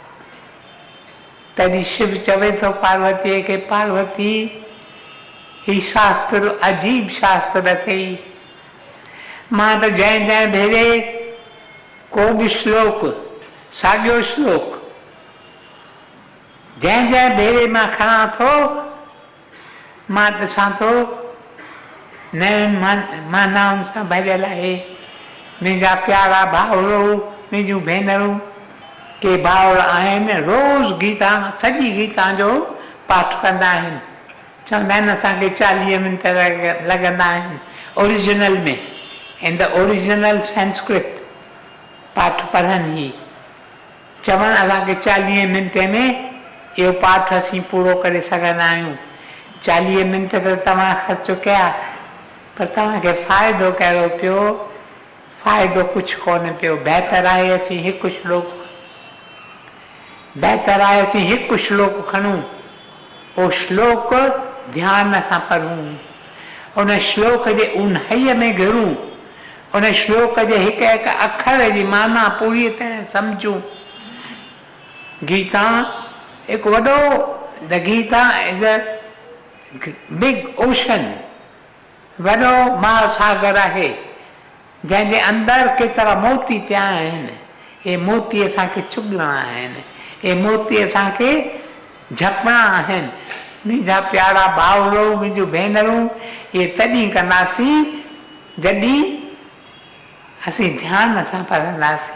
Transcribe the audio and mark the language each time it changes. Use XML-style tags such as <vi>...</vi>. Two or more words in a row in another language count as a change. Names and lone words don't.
<sd>तॾहिं शिव चवे थो पार्वतीअ खे, पार्वती ही शास्त्र अजीब शास्त्र अथई, मां त जंहिं जंहिं भेरे को बि श्लोक, साॻियो श्लोक जंहिं जंहिं भेरे मां खणां थो, मां ॾिसां थो नयुनि मानाउनि सां भरियल आहे। मुंहिंजा प्यारा भाउरो, मुंहिंजूं भेनरूं, के भाउर आहिनि रोज़ गीता, सॼी गीता जो पाठ कंदा आहिनि। चवंदा आहिनि असांखे 40 मिंट लॻंदा आहिनि ओरिजिनल में,</sd> <en>in the original</en> <sd>संस्कृत पाठ पढ़नि ई। चवनि असांखे 40 मिंट में इहो पाठ असीं पूरो करे सघंदा आहियूं। 40 मिंट त तव्हां ख़र्च कया, पर तव्हांखे फ़ाइदो कहिड़ो पियो? फ़ाइदो कुझु कोन पियो। बहितर आहे असीं हिकु श्लोक खणूं, उहो श्लोक ध्यान सां पढ़ूं, उन श्लोक जे ऊन्हईअ में घिरूं, उन श्लोक जे हिकु हिकु अखर जी माना पूरी तरह सम्झूं। गीता हिकु वॾो,</sd> <en>the Gita is a big ocean,</en> <sd>वॾो महासागर आहे जंहिंजे अंदरि केतिरा मोती पिया आहिनि। हे मोती असांखे चुगणा आहिनि, हे मोती असांखे झपणा आहिनि। मुंहिंजा प्यारा भाउरो, मुंहिंजूं भेनरूं, इहे तॾहिं कंदासीं जॾहिं असीं ध्यान सां पढ़ंदासीं।</sd>